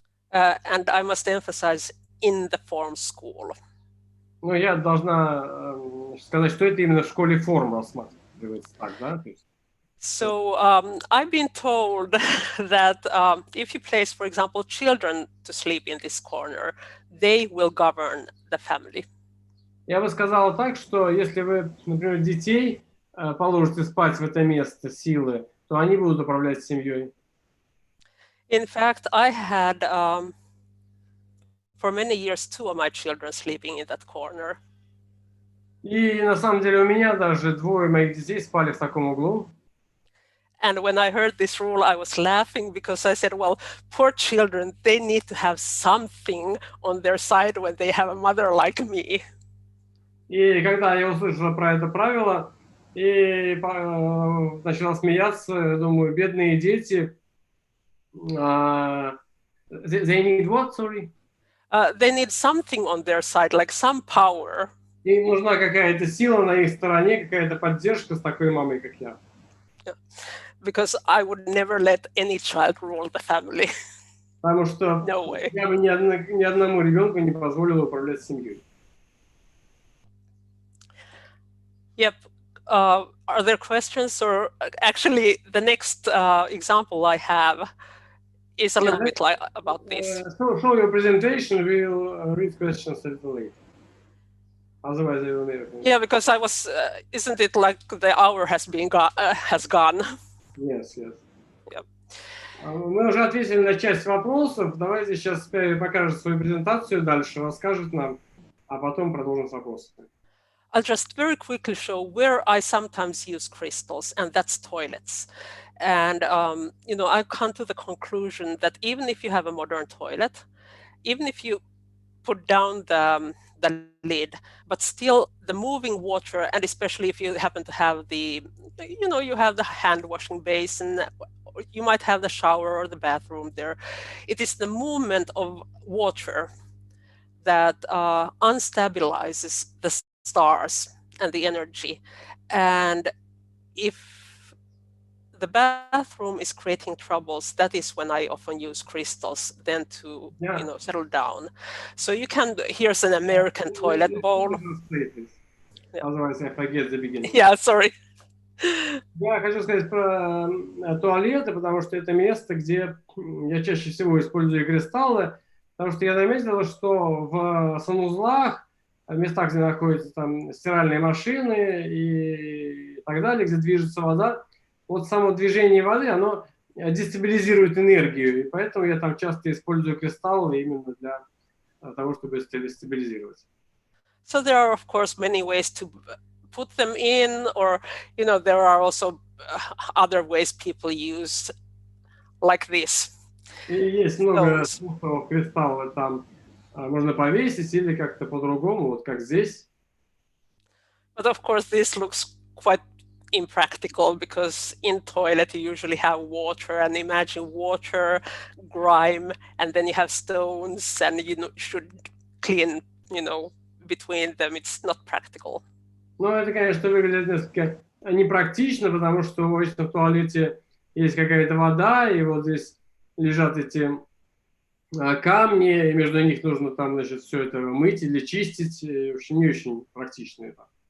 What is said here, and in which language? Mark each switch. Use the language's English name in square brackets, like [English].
[English] And I must emphasize, in the form school. [Russian] Но я должна сказать, что это именно в школе форм рассматривается так, да? [English] So I've been told that if you place, for example, children to sleep in this corner, they will govern the family. [Russian] Я бы сказала так, что если вы, например, детей положите спать в это место силы, то они будут управлять семьей. [English] In fact, I had for many years 2 of my children sleeping in that corner. [Russian] И на самом деле у меня даже 2 моих детей спали в таком углу. [English] And when I heard this rule, I was laughing because I said, well, poor children, they need to have something on their side when they have a mother like me. [Russian] И когда я услышала про это правило, и начала смеяться, думаю, бедные дети, [English] they need what, sorry? They need something on their side, like some power. [Russian] Им нужна какая-то сила на их стороне, какая-то поддержка с такой мамой, как я. [English] Because I would never let any child rule the family. [Russian] Потому что [English] No way. [Russian] Я бы ни одному ребенку не позволила управлять семьей. [English] Yep. Are there questions? Or actually, the next example I have is a little bit like about this. Show your presentation. We'll read questions a little later. Otherwise, I will never. Yeah, because I was. Isn't it like the hour has gone? Yes. Yep. [Russian] Мы уже ответили на часть вопросов. Давайте сейчас Пяйви покажет свою презентацию, дальше расскажет нам, а потом продолжим с вопросами. [English] I'll just very quickly show where I sometimes use crystals, and that's toilets. And I've come to the conclusion that even if you have a modern toilet, even if you put down the lid, but still the moving water, and especially if you happen to have the, you have the hand washing basin, or you might have the shower or the bathroom there. It is the movement of water that unstabilizes the stars and the energy. And if the bathroom is creating troubles, that is when I often use crystals then to settle down. So you can, here's an American toilet bowl. Otherwise I forget the beginning. Yeah, sorry. [Russian] Я хочу сказать про туалеты, потому что это место, где я чаще всего использую кристаллы, потому что я заметил, что в санузлах, в местах, где находятся там стиральные машины и так далее, где движется вода, вот само движение воды, оно дестабилизирует энергию, и поэтому я там часто использую кристаллы именно для того, чтобы стабилизировать. [English] So there are, of course, many ways to put them in, or, there are also other ways people use like this. [Russian] И есть много способов кристаллы там можно повесить или как-то по-другому, вот как здесь. [English] But of course, this looks quite impractical because in toilet you usually have water, and imagine water, grime, and then you have stones, and you should clean, between them. It's not practical. [Russian] Ну, это, конечно, выглядит несколько непрактично, потому что обычно в туалете есть какая-то вода, и вот здесь лежат эти камни, и между них нужно там, значит, все это мыть или чистить. И, в общем, не очень практично это.